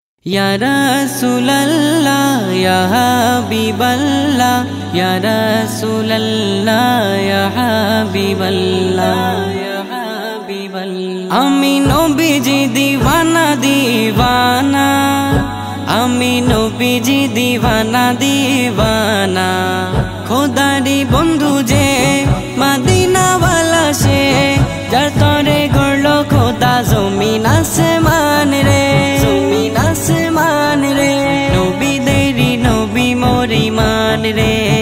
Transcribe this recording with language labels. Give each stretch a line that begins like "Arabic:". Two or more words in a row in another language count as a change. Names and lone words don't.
Arabic: يا رسول الله يا حبيب الله يا رسول الله يا حبيب الله يا حبيب الله
Bangla: আমি নবীজি দিওয়ানা দিওয়ানা আমি নবীজি দিওয়ানা দিওয়ানা খোদারি বন্ধু যে মদিনা ওয়ালা সে যার তরে গড়লো খোদা জমিন আসমান রে জমিন আসমান রে নবী দেরি নবী মোরি মান রে